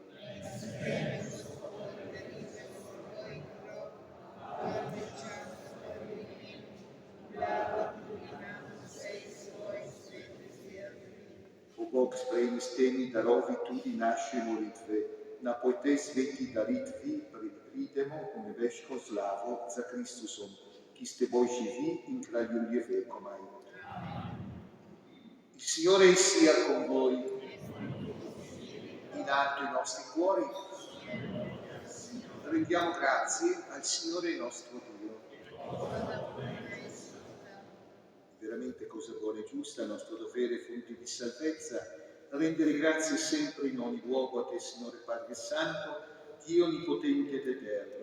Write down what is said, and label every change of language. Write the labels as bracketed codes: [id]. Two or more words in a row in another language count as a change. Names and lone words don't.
[sl] O Bog, sprejmi s temi darovi tudi naše molitve, na po tej sveti daritvi pridemo v nebeško slavo za Kristusom, ki ste Bog živi in kraljuje vekomaj. [it] Il Signore sia con voi, in alto i nostri cuori, rendiamo grazie al Signore nostro Dio. Veramente cosa buona e giusta, nostro dovere, fonte di salvezza, rendere grazie sempre in ogni luogo a te, Signore Padre Santo, Dio onnipotente ed eterno.